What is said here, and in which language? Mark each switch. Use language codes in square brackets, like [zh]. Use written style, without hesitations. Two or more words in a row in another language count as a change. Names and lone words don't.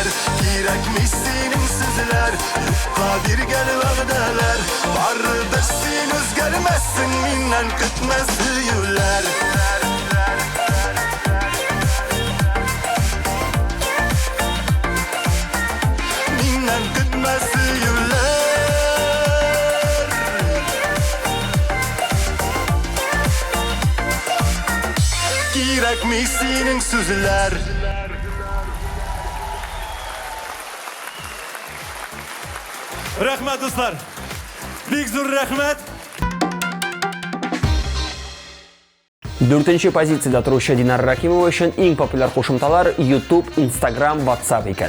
[uz] Kerakmi sening so'zlar yo'qqa bergan va'dalar baribir sen o'zgarmassin mendan kutmasi yo'llar mendan kutmasi yo'llar Kerakmi sening so'zlar Rahmat do'stlar. [tt] Бик зур рәхмәт. 4-нче позициядә торучы Динар Рахимова өчен иң популяр кушымталар YouTube, Instagram, WhatsApp икән.